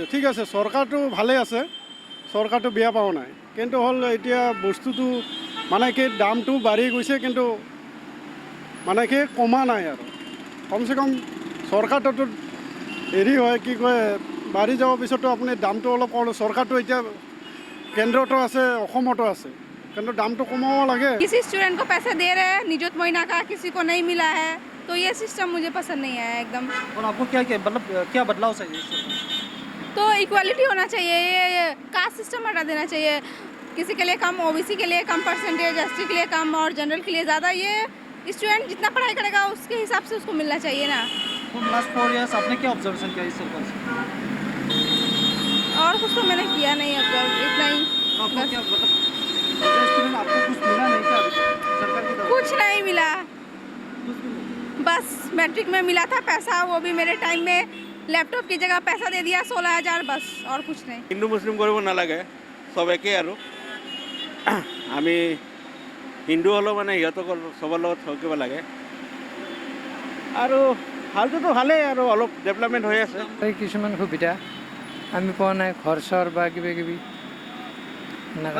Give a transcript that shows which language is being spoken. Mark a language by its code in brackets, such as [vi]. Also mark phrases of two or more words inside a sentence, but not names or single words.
[as] ঠিক আছে, চৰকাৰটো ভালে আছে, চৰকাৰটো বেয়া পোৱা নাই, কিন্তু হ'ল এতিয়া বস্তুটো মানে কি দামটো বাঢ়ি গৈছে, কিন্তু মানে কি কমা নাই আৰু। কমচে কম চৰকাৰটোতো হেৰি হয়, কি কয়, বাঢ়ি যোৱাৰ পিছতো আপুনি দামটো অলপ কম। চৰকাৰটো এতিয়া [hi] केंद्र तो [as] আছে, অসমতো আছে, কিন্তু দামটো কমাব লাগে। [hi] किसी स्टूडेंट को पैसे दे रहे हैं निजुत महीना का, किसी को नहीं मिला है, तो ये सिस्टम मुझे पसंद नहीं आया एकदम। और आपको मतलब क्या बदलाव चाहिए इससे? तो इक्वालिटी होना चाहिए, ये कास्ट सिस्टम हटा देना चाहिए। किसी के लिए कम, ओबीसी के लिए कम परसेंटेज, एसटी के लिए कम और जनरल के लिए ज़्यादा। ये स्टूडेंट जितना पढ़ाई करेगा उसके हिसाब से उसको मिलना चाहिए ना। तो लास्ट 4 इयर्स आपने क्या ऑब्जर्वेशन किया इस सरकार से? और कुछ तो मैंने किया नहीं, अब इतना ही। आपको क्या मतलब स्टूडेंट आपको कुछ मिला नहीं क्या अभी तक सरकार की तरफ? कुछ नहीं मिला, कुछ भी नहीं। बस मैट्रिक में मिला था पैसा, वो भी मेरे टाइम में लैपटॉप की जगह पैसा दे दिया 16,000, बस और कुछ नहीं। [as] হিন্দু মুছলিম কৰিব নালাগে, সব একেই আৰু। আমি হিন্দু হ'লেও মানে সিহঁতক চবৰ লগত থাকিব লাগে। আৰু ভালটোতো ভালেই, আৰু অলপ ডেভেলপমেণ্ট হৈ আছে। এই কিছুমান সুবিধা আমি পোৱা নাই, ঘৰ চৰ বা কিবা কিবি এনেকুৱা